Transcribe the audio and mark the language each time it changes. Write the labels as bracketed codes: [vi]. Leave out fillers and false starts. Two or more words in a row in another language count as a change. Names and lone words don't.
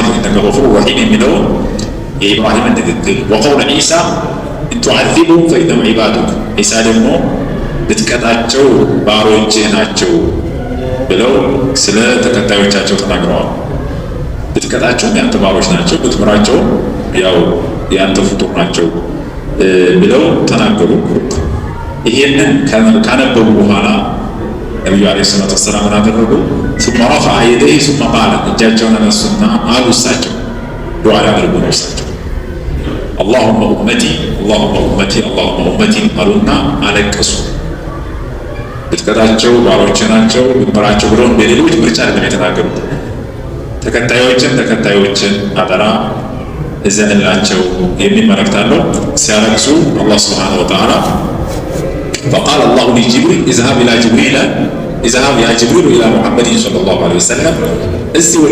[ar] فإنك غفور رحيم [am] የሚለውን የኢብራሂምን ንግግር። [ar] وقول عيسى إن تعذبهم فإنهم عبادك፣ [am] ዒሳ ደግሞ ብትቀጣቸው ባሮችህ ናቸው ብለው ስለ ተከታዮቻቸው ተናግረዋል። ብትቀጣቸውም ያንተ ባሮች ናቸው፣ ብትምራቸው ያው ያንተ ፍጡር ናቸው ብለው ተናገሩ። ይሄንን ካነበቡ በኋላ ነቢዩ [ar] عليه الصلاة والسلام [am] ምን አደረጉ? [ar] ثم رفع يديه ثم قال፣ [am] እጃቸውን አነሱና አሉ እሳቸው ዱዓ ያደርጉ ነው እሳቸው [ar] اللهم أمتي اللهم أمتي اللهم أمتي [am] አሉና አለቀሱ። ብትቀጣቸው ባሮች ናቸው፣ ብትምራቸው ብለው በሌሎች ምርጫ አይደለም የተናገሩት። ተከታዮችን አደራ እዘንላቸው የሚል መልእክት አለው። ሲያለቅሱ አላህ [ar] سبحانه وتعالى فقال الله لجبريل اذهب إلى جبريل اذهب يا جبريل إلى محمد صلى الله عليه وسلم፣ [am] እስቲ ወደ